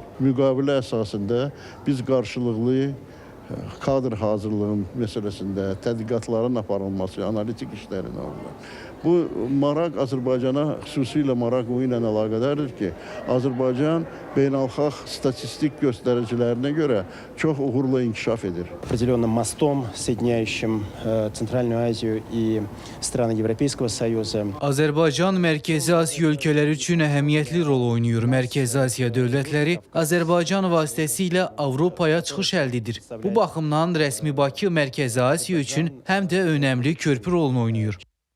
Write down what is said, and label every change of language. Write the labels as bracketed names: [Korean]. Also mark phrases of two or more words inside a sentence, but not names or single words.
[Azerbaijani] Müqavilə əsasında biz qarşılıqlı kadr hazırlığın məsələsində tədqiqatların aparılması, analitik işlərin olmalı. Bu maraq Azərbaycana xüsusilə maraq ilə əlaqədardır ki, Azərbaycan beynəlxalq statistik göstəricilərinə görə çox uğurla inkişaf edir. [Russian] Определенным мостом, соединяющим Центральную Азию и страны Европейского Союза. [Azerbaijani] Azərbaycan Mərkəzi Asiya ölkələri üçün əhəmiyyətli rol oynayır. Mərkəzi Asiya dövlətləri Azərbaycan vasitəsilə Avropaya çıxış əldə edir. Bu baxımdan rəsmi Bakı Mərkəzi Asiya üçün həm də önəmli körpü rolunu oynayır.